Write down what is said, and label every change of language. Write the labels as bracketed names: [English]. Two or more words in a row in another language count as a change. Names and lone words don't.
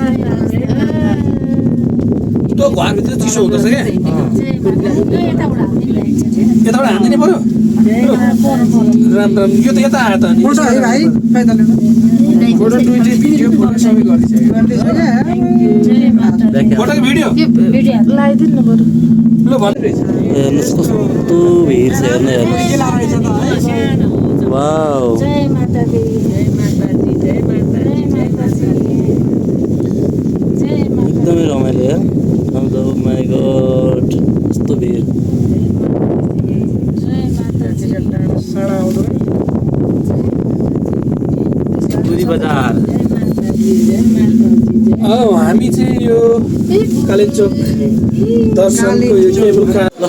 [Nepali] त्यो घरभित्र चिसो हुँदोछ क्या यताबाट हान्दिनै पर्यो राम राम यो त यता आयो त फोटो ट्विटर भिडियो फोटो सबै गरिसक्यो फोटोको भिडियो लगाइदिनु न बरु ल भन्दैछ हेर्नुहोस् कस्तो भिड छ हेर्नु हेर्नु वाउ [Punjabi] जय माता दी जय माता दी जय माता दी जय माता दी जय माता [Nepali] एकदमै रमाइलो यार [English] my God [Nepali] कस्तो भिड [Punjabi] जय माता दी [Nepali] दुरी बजार हामी चाहिँ यो कालिम्पोङ दर्शनको यो केबल कार